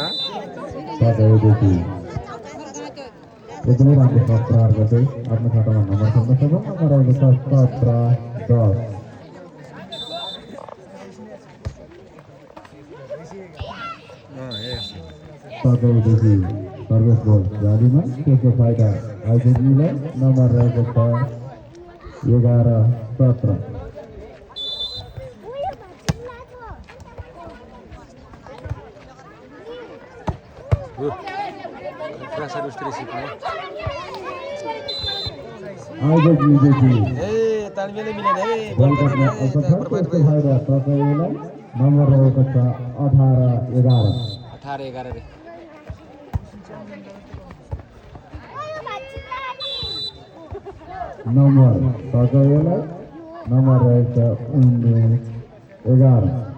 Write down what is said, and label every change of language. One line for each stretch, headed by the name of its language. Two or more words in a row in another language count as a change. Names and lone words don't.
Nepali: Pakaiदेखि एकदमै राम्रो शट प्रहार गर्दै आफ्नो खातामा नम्बर खेल्न सफल नम्बर आएको छ 17-10
English: Yes.
Nepali: pakaiदेखि सर्भिस बल जालीमा त्यसको फाइदा आइपुग्नेलाई नम्बर रहेको छ 11-17 Pressure ustri sikne. आइपुग्नेदेखि तालमेलै मिलेन है बल काट्न अल्प छ त्यसको फाइदा pakaiलाई नम्बर रहेको छ 18-11 18-11 रे नम्बर pakaiलाई नम्बर रहेको छ 19-11